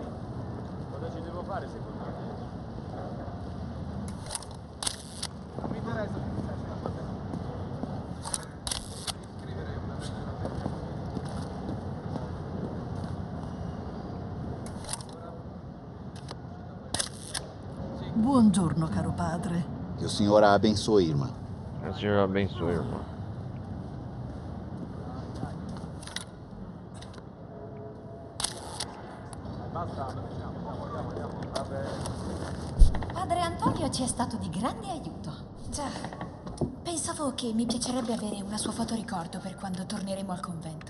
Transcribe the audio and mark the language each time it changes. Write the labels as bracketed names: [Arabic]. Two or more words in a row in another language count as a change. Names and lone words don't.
[Italian] Cosa ci devo fare secondo te? Non mi interessa se ti piace la cosa. Scrivere una Buongiorno, caro padre. [Portuguese] Que o senhor a abençoe, irmã. O Senhor abençoe, irmão. [Italian] Padre Antonio ci è stato di grande aiuto. Già, pensavo che mi piacerebbe avere una sua fotoricordo per quando torneremo al convento.